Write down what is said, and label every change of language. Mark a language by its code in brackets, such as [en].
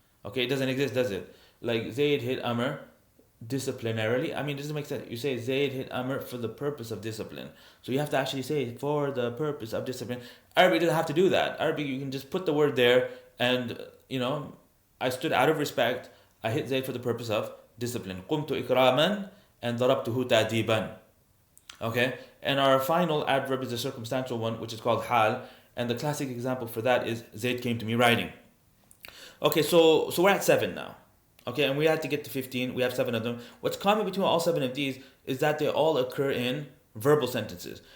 [en] Okay, it doesn't exist, does it? Like Zayd hit Amr disciplinarily. I mean, it doesn't make sense. You say Zayd hit Amr for the purpose of discipline. So you have to actually say for the purpose of discipline. Arabic doesn't have to do that. Arabic, you can just put the word there and, I stood out of respect. I hit Zayd for the purpose of discipline. [ar] قمت إكراما and ضربته تأديبا. [en] Okay? And our final adverb is the circumstantial one, which is called hal. And the classic example for that is Zayd came to me riding. Okay, so we're at 7 now. Okay, and we had to get to 15. We have 7 of them. What's common between all 7 of these is that they all occur in verbal sentences.